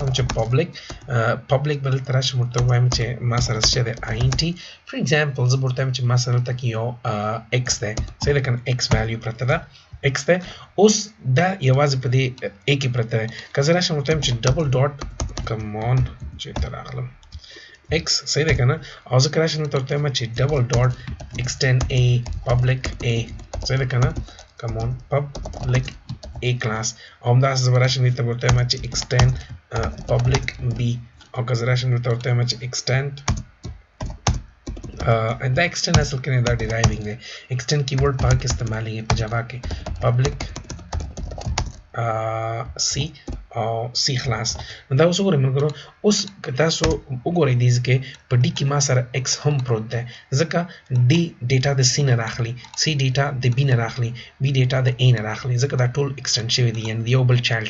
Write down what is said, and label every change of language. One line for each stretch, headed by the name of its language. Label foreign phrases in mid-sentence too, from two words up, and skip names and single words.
Pashto: وایم چې پبلیک به دلته راشم ورته وایم چې ما سره څه دی INT
English: for example
Pashto: زه به ورته وایم چې ما سره دلته کې یو x دی صحیح ده که نه x ویلیو پرته ده x دی اوس دا یوازې په دې a کې پرته دی که زه راشم ورته وایم چې
English: double dot
Pashto: کمون چېرته راغلم x صحیح ده که نه او زه که راشم دلته ورته وایم چې
English: double dot extend a public a
Pashto: صحیح ده که نه کمون
English: public a class
Pashto: او همداسې زه به راشم دې ته به ورته وایم چې
English: extend public b
Pashto: او که زه راشم دلته ورته وایم چې extend دا extend اصل کې نه دا ډیرایوینګ دی
English: extend keyword
Pashto: په کې استعمالیږي په جاوا کې
English: public c
Pashto: او C خلاص نو دا اوس وګورئ ملګرو اوس که تاسو وګورئ دې کې په D کې ما سره X هم پروت دی ځکه D ډیټا د C نه راخلي C ډیټا د B نه راخلي B ډیټا د A نه راخلي ځکه دا ټول ایکسټند شوي دي یعنې یو بل چایلډ